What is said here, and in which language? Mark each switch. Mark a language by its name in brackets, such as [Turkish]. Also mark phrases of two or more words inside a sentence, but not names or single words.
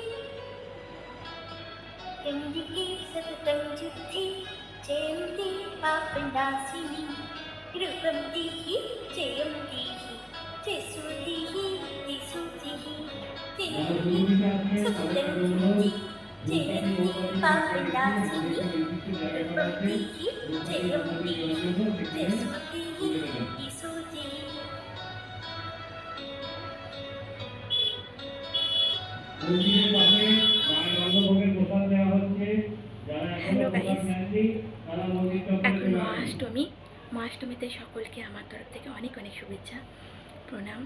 [Sanskrit] चण्डिके सततं युद्धे जयन्ती पापनाशिनी रूपं देहि जयं देहि जसो देहि दिशो देहि चण्डिके सततं युद्धे जयन्ती पापनाशिनी रूपं देहि जयं देहि जसो देहि दिशो देहि [Bangla] হ্যালো গাইস, এখন মহাষ্টমীতে সকলকে আমার তরফ থেকে অনেক অনেক শুভেচ্ছা, প্রণাম।